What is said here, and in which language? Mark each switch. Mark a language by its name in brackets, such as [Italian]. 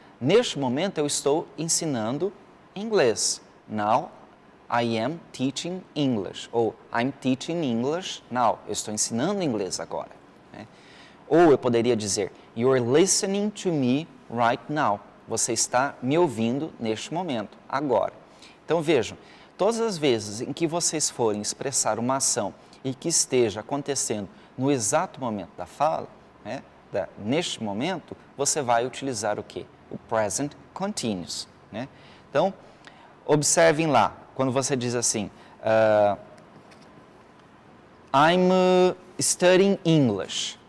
[Portuguese] Neste momento eu estou ensinando inglês. [English] Now I am teaching English. Ou I'm teaching English now. [Portuguese] Eu estou ensinando inglês agora. Né? Ou eu poderia dizer, [English] you're listening to me right now. [Portuguese] Você está me ouvindo neste momento, agora. Então vejam, todas as vezes em que vocês forem expressar uma ação e que esteja acontecendo no exato momento da fala, né, neste momento, você vai utilizar o quê? O present continuous. Né? Então, observem lá, quando você diz assim, [English] I'm studying English.